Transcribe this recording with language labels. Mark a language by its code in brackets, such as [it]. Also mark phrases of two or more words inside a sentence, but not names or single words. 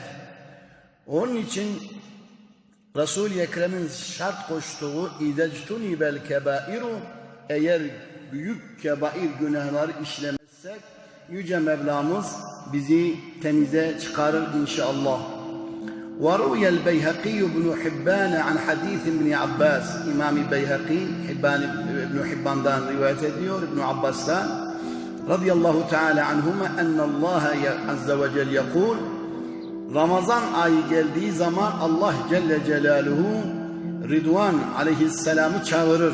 [tr] Onun için Resul-i Ekrem'in şart koştuğu idectunibel kebairu, eğer büyük kebair günahları işlemezsek Yüce Mevlamız bizi temize çıkarır inşallah. [ar] وروي البيهقي بن حبان عن حديث ابن عباس [tr] İmam Beyhaki İbn Hibban'dan rivayet ediyor İbn Abbas'tan [ar] رضي الله تعالى عنهما الله عز وجل يقول [tr] Ramazan ayı geldiği zaman [ar] الله جل جلاله [tr] Ridvan aleyhisselam'ı çağırır.